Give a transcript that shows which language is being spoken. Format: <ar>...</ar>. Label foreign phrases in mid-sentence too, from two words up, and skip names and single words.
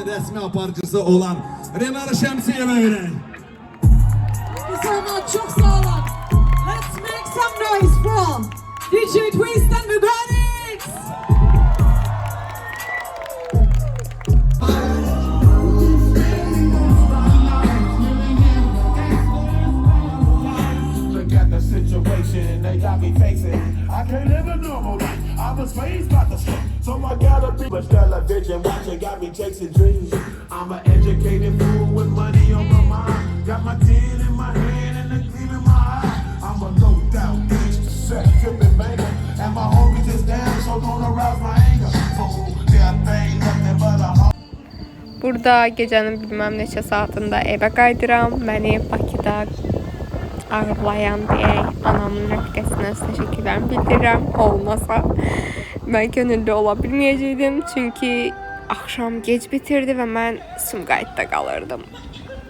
<az>rəsmi aparıcısı olan Renar Şəmsiyevə verək. Çok sağ olun.</az> <en>Let's make some noise from DJ Twist and the Donics. Look at the situation they got me facing. I can't live a normal life. I was raised by the street, so I gotta be much television watching got me chasing dreams. I'm an educated fool with money on my mind. Got my tin in my hand and a gleam in my eye. I'm a no doubt gangster, set tripping banker, and my homies is down, so don't arouse my anger. Fool, there ain't nothing but a</en> <az>Burada gecənin bilməm neçə saatında evə qayıdıram. Məni Bakıda ağırlayan deyək, anamın rəfiqəsinə təşəkkürlərimi bildirirəm. Olmasa mən könüllü ola bilməyəcəydim. Çünki axşam gec bitirdi və mən Sumqayıtda qalırdım.</az>